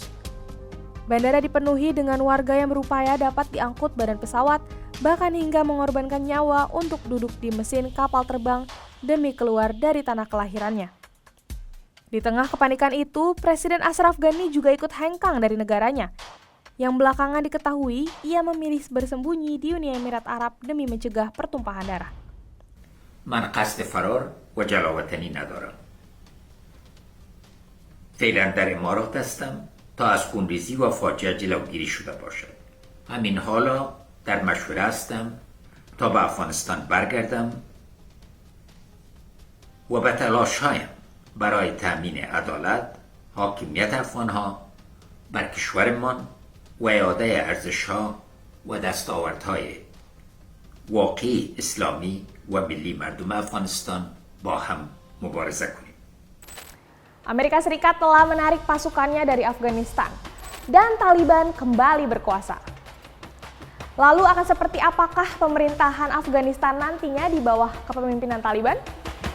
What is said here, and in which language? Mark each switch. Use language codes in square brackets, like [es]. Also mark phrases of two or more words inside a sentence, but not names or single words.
[id] Bandara dipenuhi dengan warga yang berupaya dapat diangkut badan pesawat, bahkan hingga mengorbankan nyawa untuk duduk di mesin kapal terbang demi keluar dari tanah kelahirannya. Di tengah kepanikan itu, Presiden Ashraf Ghani juga ikut hengkang dari negaranya. Yang belakangan diketahui, ia memilih bersembunyi di Uni Emirat Arab demi mencegah pertumpahan darah. [fa] من قصد فرار و جلا وطنی ندارم. فعلا در امارات هستم تا از خونریزی و فاجعه جلوگیری شده باشد. همین حالا در مشوره هستم تا به افغانستان برگردم و به تلاش‌هایم برای تأمین عدالت، حاکمیت افغان‌ها بر کشورمان و اعاده ارزش‌ها و دستاوردهای واقعی اسلامی و ملی مردم افغانستان با هم مبارزه کنیم. [id] Amerika Serikat telah menarik pasukannya dari Afghanistan dan Taliban kembali berkuasa. Lalu akan seperti apakah pemerintahan Afghanistan nantinya di bawah kepemimpinan Taliban?